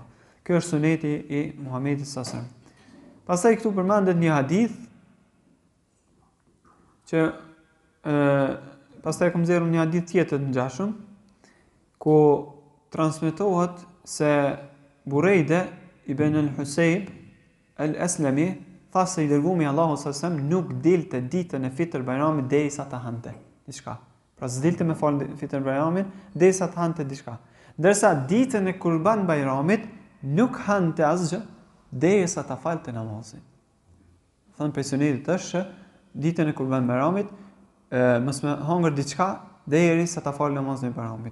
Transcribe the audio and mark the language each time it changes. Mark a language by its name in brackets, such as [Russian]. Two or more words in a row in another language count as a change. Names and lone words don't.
[Albanian] Kjo është suneti i Muhamedit [Arabic] صلى الله عليه وسلم. [Albanian] Pastaj këtu përmendet një hadith që pastaj kam nxjerrur një hadith tjetër të ngjashëm ku transmetohet se Burejde ibn al-Husayb al-Aslami tha se i dërguari i Allahut [Arabic] صلى الله عليه وسلم [Albanian] nuk dilte ditën e Fitr Bajramit derisa ta hante diçka. Pra s'dilte me fal Fitr Bajramin derisa të hante diçka. Ndërsa ditën e Kurban Bajramit nuk hante asgjë derisa ta falte namazin. Thënë pensionerit është ditën e Kurban Bajramit mos me hongër diçka derisa ta fal namazin e Bajramit.